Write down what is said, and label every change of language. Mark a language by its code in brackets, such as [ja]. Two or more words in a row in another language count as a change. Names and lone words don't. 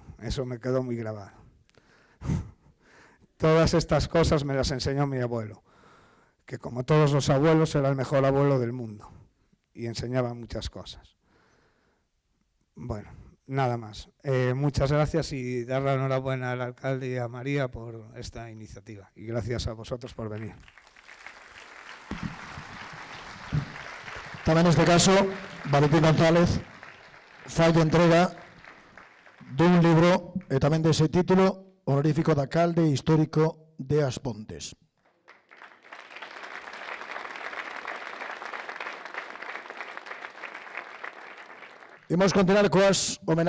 [es] Eso me quedó muy grabado. Todas estas cosas me las enseñó mi abuelo, que como todos los abuelos era el mejor abuelo del mundo y enseñaba muchas cosas. Bueno, nada más. Muchas gracias y dar la enhorabuena al alcalde y a María por esta iniciativa. Y gracias a vosotros por venir. [gl] Tamén neste caso, Valentín González falla entrega dun libro e tamén dese título honorífico de alcalde histórico de As Pontes. Imos continuar coas homenaxes.